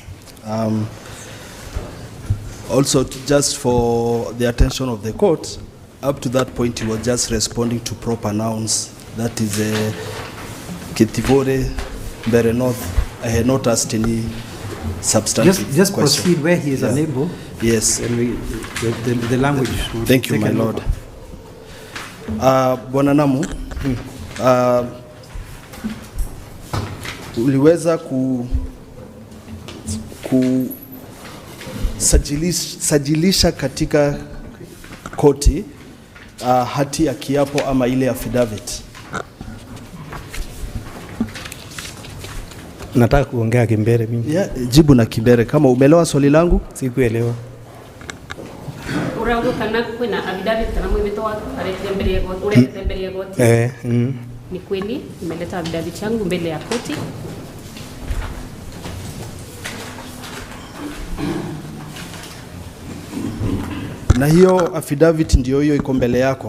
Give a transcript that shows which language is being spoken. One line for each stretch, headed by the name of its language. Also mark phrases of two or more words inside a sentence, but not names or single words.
English: Also, just for the attention of the court, up to that point, he was just responding to proper nouns. That is Kitibore, Mbere North. I had not asked any substantive Just question. proceed where he is unable. Yes. And the language. Thank you, my Lord.
Swahili: Bwana Namu, uliweza sajilisha katika koti hati ya kiapo ama ile affidavit. Nataka kuongea Kimbere mimi. Yeah, jibu na Kimbere. Kama umeelewa swali langu? Sikuelewa.
Embu: Urago kana kwena affidavit kana mwito wako urete
Swahili: mbele ya koti. Ni kweli nimeleta affidavit yangu mbele ya koti. Na hiyo affidavit ndio hiyo iko mbele yako.